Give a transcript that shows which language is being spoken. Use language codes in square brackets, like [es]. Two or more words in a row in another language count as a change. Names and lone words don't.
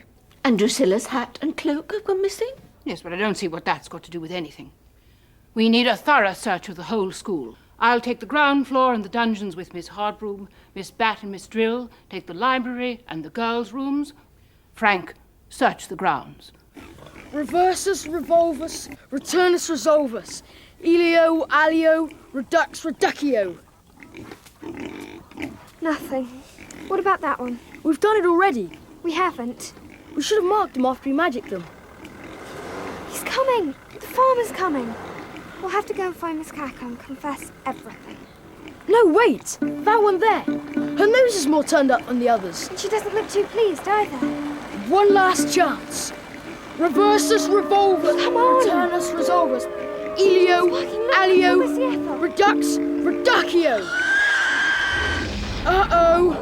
[en] And Drusilla's hat and cloak have gone missing? Yes, but I don't see what that's got to do with anything. We need a thorough search of the whole school. I'll take the ground floor and the dungeons with Miss Hardbroom, Miss Bat and Miss Drill, take the library and the girls' rooms. Frank, search the grounds. [la] Reversus, revolvus, returnus, resolvus. Elio, alio, redux, reducio. [en] Nothing. What about that one? We've done it already. We haven't. We should have marked them after we magicked them. He's coming. The farmer's coming. We'll have to go and find Miss Cackle and confess everything. No, wait! That one there. Her nose is more turned up than the others. And she doesn't look too pleased either. One last chance. [la] Reversus, revolvus, [en] Come on. [la] returnus, resolvus. Elio, alio, [en] Where's the Ethel? [la] redux, reducio. Uh-oh.